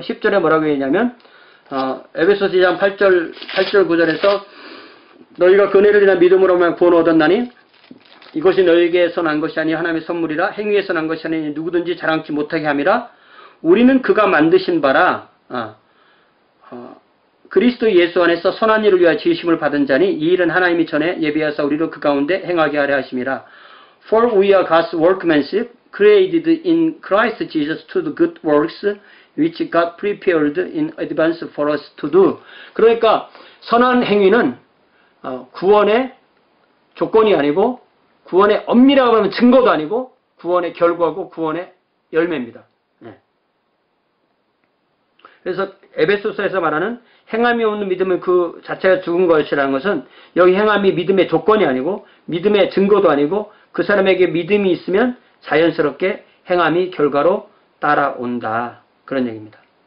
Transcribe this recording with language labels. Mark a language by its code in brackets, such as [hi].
[ko] 10절에 뭐라고 했냐면 에베소서 2장 8절 9절에서 너희가 그 은혜를 인한 믿음으로만 구원을 얻었나니 이것이 너희에게서 난 것이 아니 하나님의 선물이라 행위에서 난 것이 아니 누구든지 자랑치 못하게 함이라. 우리는 그가 만드신 바라 그리스도 예수 안에서 선한 일을 위하여 지으심을 받은 자니 이 일은 하나님이 전에 예비하사 우리를 그 가운데 행하게 하려 하심이라. [en] For we are God's workmanship, created in Christ Jesus to the good works which God prepared in advance for us to do. [ko] 그러니까 선한 행위는 구원의 조건이 아니고 구원의 엄밀하고 하면 증거도 아니고 구원의 결과고 구원의 열매입니다. 네. 그래서 에베소서에서 말하는 행함이 없는 믿음은 그 자체가 죽은 것이라는 것은 여기 행함이 믿음의 조건이 아니고 믿음의 증거도 아니고 그 사람에게 믿음이 있으면 자연스럽게 행함이 결과로 따라온다. 그런 얘기입니다.